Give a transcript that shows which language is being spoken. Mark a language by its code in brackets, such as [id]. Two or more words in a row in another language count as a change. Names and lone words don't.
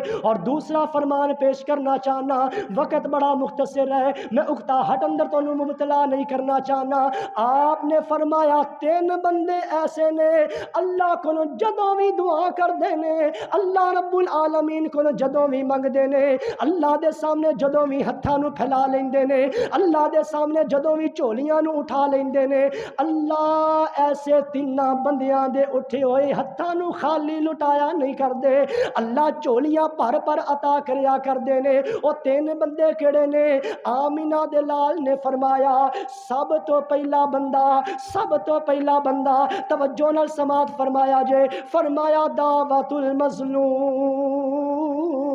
[pa] اور دوسرا فرمان پیش کرنا چاہنا, وقت بڑا مختصر ہے, میں اکتاہٹ اندر تو مبتلا نہیں کرنا چاہنا. آپ نے فرمایا 3 بندے ایسے نے اللہ کو جدوں بھی دعا کر دینے, اللہ رب العالمین کو جدوں بھی منگ دینے, اللہ دے سامنے جدوں بھی ہتھاں نو پھیلا لیندے نے, اللہ دے سامنے جدوں بھی جھولیاں نو اٹھا لیندے نے. اللہ ایسے 3 بندیاں دے اٹھے ہوئے ہتھاں نو خالی لٹایا نہیں کر دے, اللہ جھولیاں پر پر عطا کریا کر دے نے. او 3 بندے کیڑے نے؟ آمینہ دے لال نے فرمایا سب تو پہلا بندہ, سب تو پہلا بندہ, توجہ نال سماعت فرمایا جے, فرمایا [ar] دعوت المظلوم.